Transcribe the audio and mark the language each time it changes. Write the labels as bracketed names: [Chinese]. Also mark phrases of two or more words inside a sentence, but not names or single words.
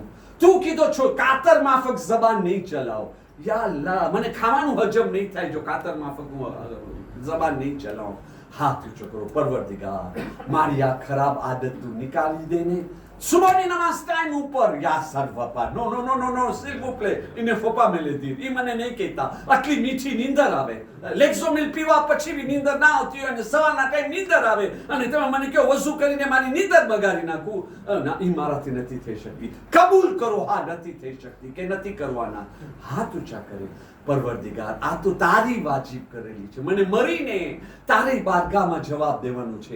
[Gujarati] તું કીધો છો કાતર માફક જબાન નહીં ચલાવો. યા અલ્લાહ, મને ખાવાનું હજમ નહીં થાય જો કાતર માફક હું જબાન નહીં ચલાવું. હાથ ઊંચો કરો, પરવરદિગાર મારી આ ખરાબ આદત તું નિકાલી દે ને. સુબહની નમાઝ ટાઈમ ઉપર, યા સર ફપા, નો [French] s'il vous plaît, il ne faut pas me le dire. [Gujarati] એ મને નહીં કહેતા. આટલી મીઠી નીંદર આવે, લેક્સોમિલ પીવા પછી બી નીંદર ના આવતી હોય અને સવારના ટાઈમ નીંદર આવે અને તમે મને કહો વઝુ કરીને મારી નીંદર બગાડી નાખું. ના, એ મારાથી નથી થઈ શકતી. કબૂલ કરો, હા નથી થઈ શકતી કે નથી કરવાના. હાથ ઊંચા કરે, પરવરદિગાર આ તો તારી વાજીબ કરેલી છે, મને મરીને તારી બારગાહમાં જવાબ દેવાનું છે.